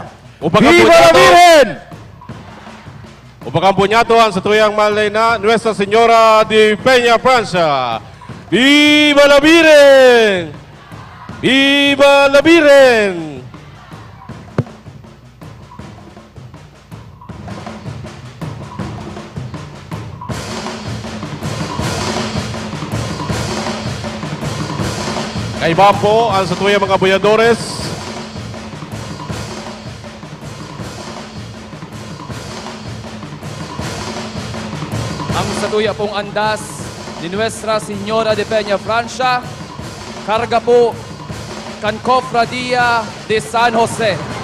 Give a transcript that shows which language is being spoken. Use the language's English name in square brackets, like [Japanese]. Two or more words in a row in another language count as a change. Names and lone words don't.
[Spanish] Viva la Virgen! [Bikol] Upang punyatuan sa tuyang mahal na ina Nuestra Señora de Peñafrancia. [Spanish] Viva la Virgen! Viva la Virgen! [Bikol] Kaiba po ang sa tuyang mga Voyadores. Ang satuya pong andas ni Nuestra Señora de Peñafrancia, karga po kan Cofradia de San Jose.